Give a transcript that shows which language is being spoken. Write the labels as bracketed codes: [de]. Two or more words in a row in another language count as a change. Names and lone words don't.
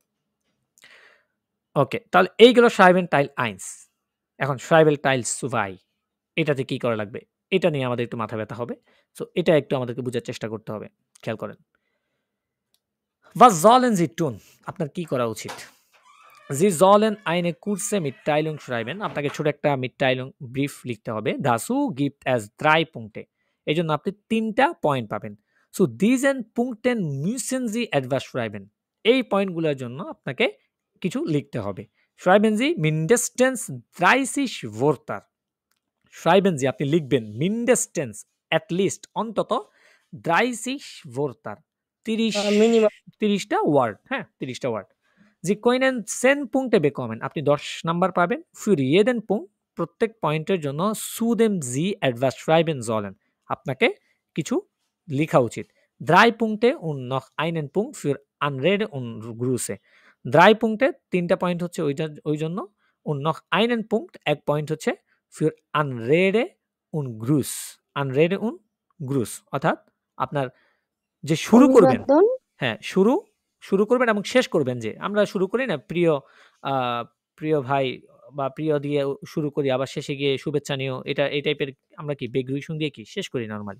[bn] ওকে, তাহলে এই গেল [de] Schreiben Teil 1। [bn] এখন [de] Schreiben Teil 2 [bn] এটাতে কি করা লাগবে? এটা নিয়ে আমাদের একটু মাথা ব্যাথা হবে। সো এটা একটু আমাদেরকে বুঝার চেষ্টা করতে হবে। খেয়াল করেন। [de] Was sollen Sie tun? [bn] আপনার কি করা উচিত? [de] Sie sollen eine kurze Mitteilung schreiben. [bn] আপনাকে ছোট একটা Mitteilung ব্রিফ লিখতে হবে। [de] Dazu gibt es 3 Punkte। [bn] এজন্য আপনি ৩ টা পয়েন্ট পাবেন। [de] Zu diesen Punkten müssen Sie etwas schreiben। [bn] এই পয়েন্টগুলোর জন্য আপনাকে কিছু লিখতে হবে। [de] Schreiben Sie mindestens 30 Wörter। Schreiben Sie [bn] আপনি লিখবেন [de] mindestens [en] at least [de] অন্তত 30 Wörter 30 [bn] মিনিমাম 30 টা ওয়ার্ড, হ্যাঁ? 30 টা ওয়ার্ড। [de] Sie können 10 Punkte bekommen। [bn] আপনি 10 নাম্বার পাবেন। [de] Für jeden Punkt [bn] প্রত্যেক পয়েন্টের জন্য [de] zu dem Sie etwas schreiben sollen। [bn] আপনাকে কিছু লিখা উচিত। [de] 3 Punkte und noch einen Punkt für Anrede und Grüße। 3 Punkte [bn] ৩ টা পয়েন্ট হচ্ছে ওই জন্য [de] und noch einen Punkt [bn] ১ পয়েন্ট হচ্ছে [de] für Anrede und Gruß। Anrede und Gruß [bn] অর্থাৎ আপনার যে শুরু করবেন, অভিবাদন। হ্যাঁ, শুরু করবেন এবং শেষ করবেন যে আমরা শুরু করি না আ প্রিয় ভাই বা প্রিয় দিয়ে শুরু করি আবার শেষে গিয়ে শুভেচ্ছা নিয়েও এটা এই টাইপের আমরা কি Begrüßung দিয়ে কি শেষ করি নরমালি।